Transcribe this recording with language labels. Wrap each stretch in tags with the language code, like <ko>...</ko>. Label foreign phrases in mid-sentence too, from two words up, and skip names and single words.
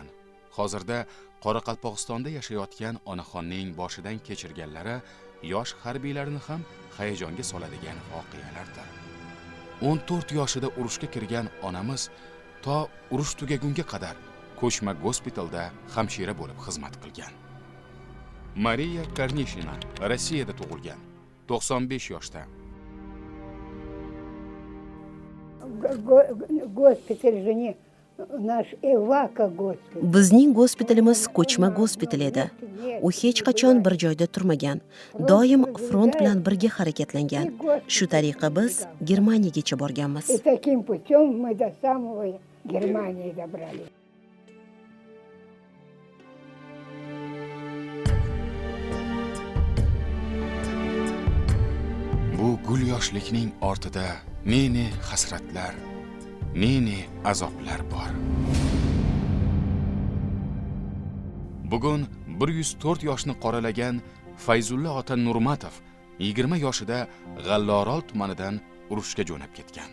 <uz>Hozirda Qoraqalpog'istonda yashayotgan onaxonning boshidan kechirganlari yosh harbiylarni ham hayajonga soladigan voqealardir. 14 yoshida urushga kirgan onamiz to urush tugagunga qadar ko'chma gospitalda hamshira bo'lib xizmat qilgan. Mariya Karnishina Rossiyada tug'ilgan, 95 yoshda.</uz> <ru>Госпиталь же не nаш Evaka gospital.</ru> <uz>Bizning gospitalimiz ko'chma gospital edi. U hech qachon bir joyda turmagan. Doim front bilan birga harakatlangan. Shu tariqa biz Germaniyagacha borganmiz.</uz> <ru>И таким путем мы до самого Германии добрались.</ru> <uz>Bu gul yoshlikning ortida ne hasratlar, ne azoblar bor. Bugun 104 yoshni qoralagan Fayzulla ota Nurmatov 20 yoshida G'allorol tumanidan urushga jo'nab ketgan.</uz>